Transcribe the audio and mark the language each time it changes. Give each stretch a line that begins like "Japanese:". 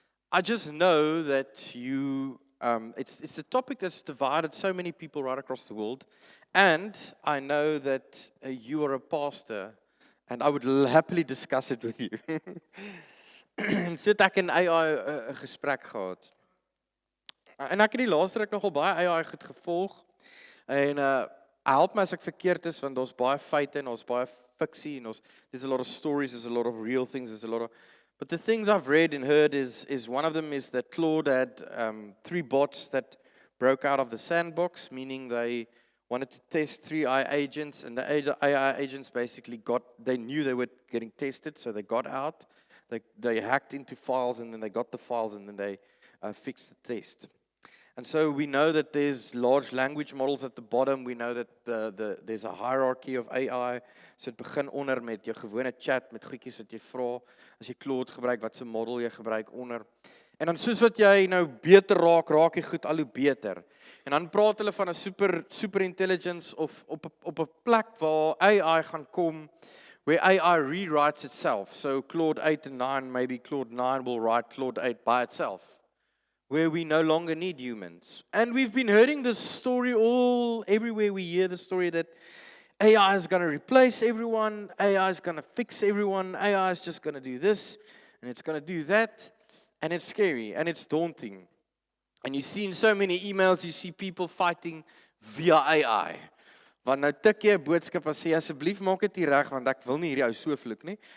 English: I just know that it's a topic that's divided so many people right across the world, and I know that you are a pastor, and I would happily discuss it with you.
Afrikaans: En so het ek en AI 'n gesprek gehad. En ek het die laaste ruk nogal baie AI goed gevolg. En help my as ek verkeerd is, want daar's baie feite en daar's baie fiksie en
English: there's a lot of stories, there's a lot of real things, but the things I've read and heard is one of them is that Claude had 3 bots that broke out of the sandbox, meaning they wanted to test 3 AI agents, and the AI agents basically they knew they were getting tested, so they got out, they hacked into files, and then they got the files, and then they fixed the test. And so we know that there's large language models at the bottom. We know that there's a hierarchy of AI.
Afrikaans: So dit begin onder met jou gewone chat met goedjies wat jy vra. As jy Claude gebruik, wat se model jy gebruik onder. En dan soos wat jy nou beter raak jy goed al hoe beter. En dan praat hulle van 'n super intelligence of op 'n plek waar AI gaan kom,
English: where AI rewrites itself. So Claude 8 and 9, maybe Claude 9 will write Claude 8 by itself, where we no longer need humans. And we've been hearing this story everywhere we hear the story that AI is going to replace everyone, AI is going to fix everyone, AI is just going to do this, and it's going to do that, and it's scary, and it's daunting. And you see in so many emails, you see people fighting via AI.
Afrikaans: Want nou tik jy 'n boodskap en sê asseblief maak dit reg want ek wil nie hierdie ou so vloek nie.